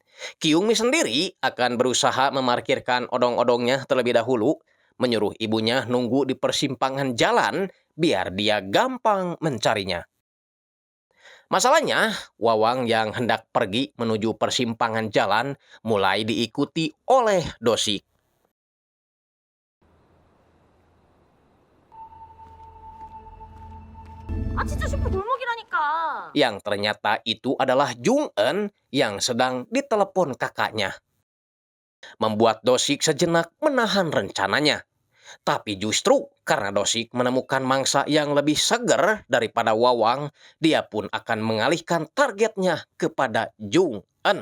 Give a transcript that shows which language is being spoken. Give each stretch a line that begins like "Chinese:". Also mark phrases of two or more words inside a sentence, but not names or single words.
Indonesian: Kyungmi sendiri akan berusaha memarkirkan odong-odongnya terlebih dahulu, menyuruh ibunya nunggu di persimpangan jalan biar dia gampang mencarinya. Masalahnya, Wawang yang hendak pergi menuju persimpangan jalan mulai diikuti oleh Dosik.
Korean: 아 진짜 슈퍼 골목이라니까.
Indonesian: Yang ternyata itu adalah Jung-eun yang sedang ditelepon kakaknya. Membuat Dosik sejenak menahan rencananya. Tapi justru karena Dosik menemukan mangsa yang lebih seger daripada Wawang, dia pun akan mengalihkan targetnya kepada Jung-eun.